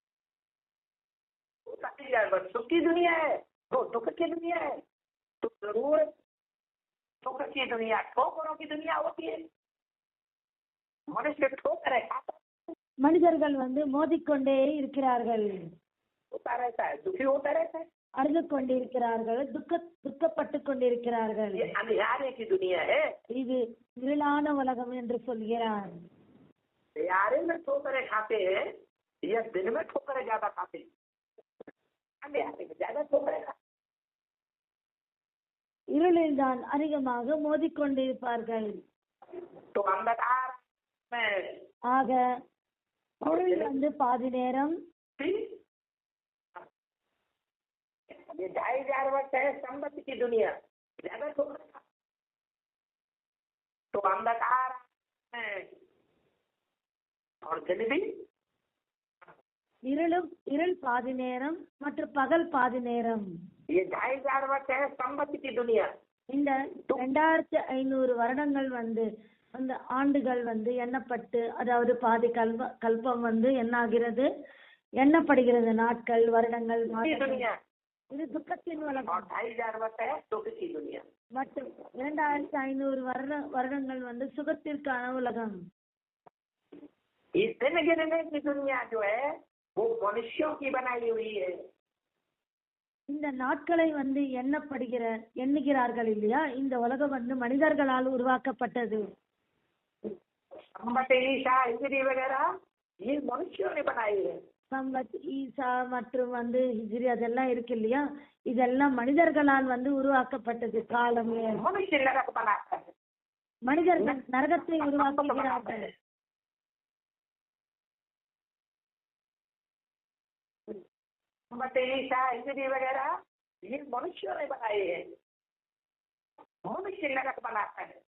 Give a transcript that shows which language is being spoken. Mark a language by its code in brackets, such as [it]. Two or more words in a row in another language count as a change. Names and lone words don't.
[hi] सुख की दुनिया है तो दुख की दुनिया है तो जरूर दुख की दुनिया, ठोकरों की दुनिया होती है. मनुष्य ठोकर खाता, [ta] மனிதர்கள் மோதிக்கொண்டே இருக்கிறார்கள், [hi] होता रहता है, दुखी होता रहता है. [ta] அழுது கொண்டிருக்கிறார்கள், துக்கப்பட்டு கொண்டிருக்கிறார்கள். [hi] ये अंधियारे की दुनिया है. [ta] இது இருளான உலகம் என்று சொல்கிறார். [hi] अंधियारे में ठोकरे खाते हैं या दिन में ठोकरे ज्यादा खाते हैं? अंधियारे में ज्यादा ठोकरे खाते. [ta] இருளில் தான் அதிகமாக மோதிக்கொண்டிருப்பார்கள். [hi] तो अंधकार में [ta] ஆக இருள் பாதி நேரம், [hi] ये 2500 वर्ष है संबत की दुनिया, ज्यादा ठोकरे खाते. तो अंधकार में और दिन भी [ta] இருள் பாதி நேரம் மற்றும் பகல் பாதி நேரம். [hi] ये 2500 वर्ष है संवत्सर की दुनिया. [ta] இந்த 2500 வருடங்கள் அந்த ஆண்டுகள் எண்ணப்பட்டு, அதாவது பாதி கல்பம் என்னாகிறது, எண்ணப்படுகிறது. நாட்கள், வருடங்கள், மாதங்கள். இது துக்கத்தின் உலகம். [hi] 2500 वर्ष है सुख की दुनिया. [ta] மற்றும் 2500 வருடங்கள் சுகத்திற்கான உலகம். [hi] इस दिन गिनने की दुनिया जो है वो मनुष्यों की बनाई हुई है. [ta] இந்த நாட்களை எண்ணுகிறார்கள் இல்லையா, இந்த உலகம் மனிதர்களால் உருவாக்கப்பட்டது. [hi] ईसा हिजरी वगैरह ये मनुष्यों ने बनाई है. [ta] சம்பத், ஈசா மற்றும் ஹிஜ்ரி அதெல்லாம் இருக்கு இல்லையா, இதெல்லாம் மனிதர்களால் உருவாக்கப்பட்டது. காலம், [hi] मनुष्य नरक बनाता है. [ta] மனிதர்கள் நரகத்தை உருவாக்குகிறார்கள். [hi] ईसा हिजरी वगैरह ये मनुष्यों ने बनाए हैं. मनुष्य नरक बनाता है.